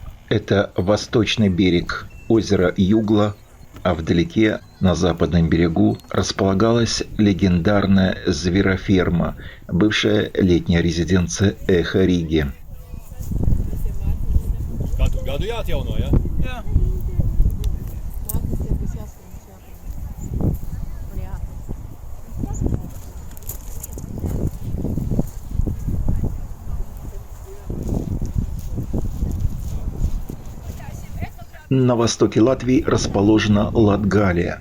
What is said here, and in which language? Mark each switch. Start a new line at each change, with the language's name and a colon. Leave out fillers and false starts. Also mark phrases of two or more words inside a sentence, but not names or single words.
Russian: Это восточный берег озера Югла, а вдалеке, на западном берегу, располагалась легендарная звероферма, бывшая летняя резиденция Эхо Риги.
Latvian: Gadu jāatjauno, ja? Jā.
Russian: На востоке Латвии расположена Латгалия.